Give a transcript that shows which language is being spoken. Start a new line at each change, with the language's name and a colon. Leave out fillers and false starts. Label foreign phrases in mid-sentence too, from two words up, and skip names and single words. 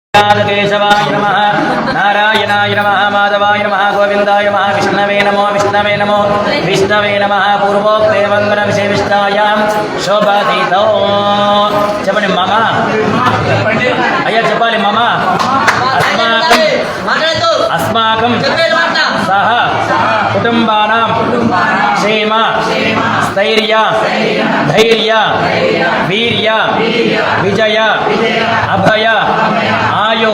Sanskrit: केशवाय नमः नारायणाय नमः माधवाय नमः गोविंदाय नमः विष्णवे नमो विष्णवे नमः पूर्वोक्ते मंगल विशेषायां शोभातीतो
Telugu: చెప్పండి మమ అయ్యా చెప్పాలి మమ
Sanskrit: अस्माकं सह कुटुंबानां क्षेम स्थैर्य धैर्य वीर्य विजय अभय आयुः